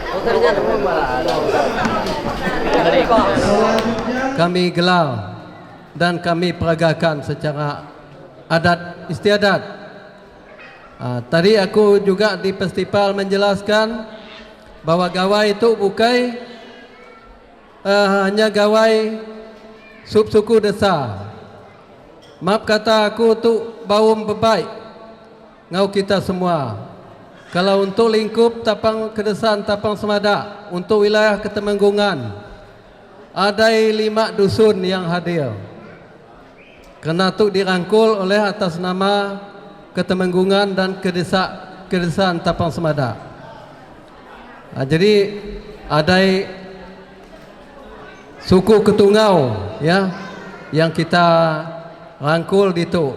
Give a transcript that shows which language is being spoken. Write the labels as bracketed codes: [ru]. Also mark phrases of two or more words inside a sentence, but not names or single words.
[id] kami gelar dan kami peragakan secara adat istiadat. Tadi aku juga di festival menjelaskan bahwa gawai itu bukan hanya gawai suku desa. [iba] Maaf kata aku tu baum bebaik ngau kita semua. [id] Kalau untuk lingkup Tapang Kedesaan Tapang Semada, untuk wilayah Ketemenggungan, ada 5 dusun yang hadir. Kerana itu dirangkul oleh atas nama Ketemenggungan dan Kedesaan Tapang Semada. Jadi ada suku Ketungau ya yang kita rangkul di itu.